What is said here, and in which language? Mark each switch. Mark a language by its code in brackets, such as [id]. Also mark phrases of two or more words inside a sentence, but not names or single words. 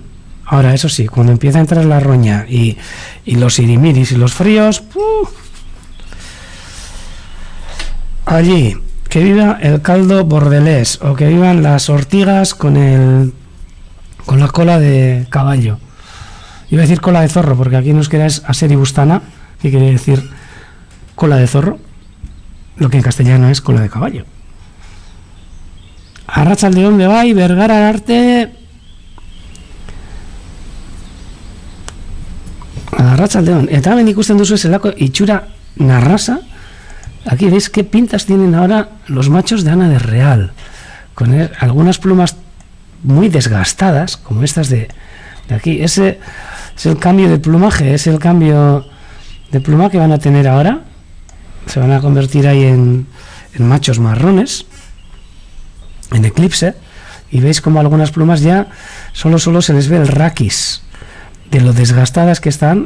[es] Ahora, eso sí, cuando empieza a entrar la roña y los sirimiris y los fríos, allí que viva el caldo bordelés, o que vivan las ortigas con la cola de caballo. Iba a decir cola de zorro, porque aquí nos queda es aseribustana, que quiere decir cola de zorro, lo que en castellano es cola de caballo. [eu] Arratsaldeon bai, Bergara arte. Arratsaldeon. Eta hemen ikusten duzu zelako itxura narrasa. [es] Aquí veis qué pintas tienen ahora los machos de Ana de Real, con algunas plumas muy desgastadas, como estas de aquí. Ese es el cambio de plumaje, es el cambio de pluma que van a tener ahora. Se van a convertir ahí en machos marrones, en eclipse, y veis como algunas plumas ya solo se les ve el raquis de lo desgastadas que están.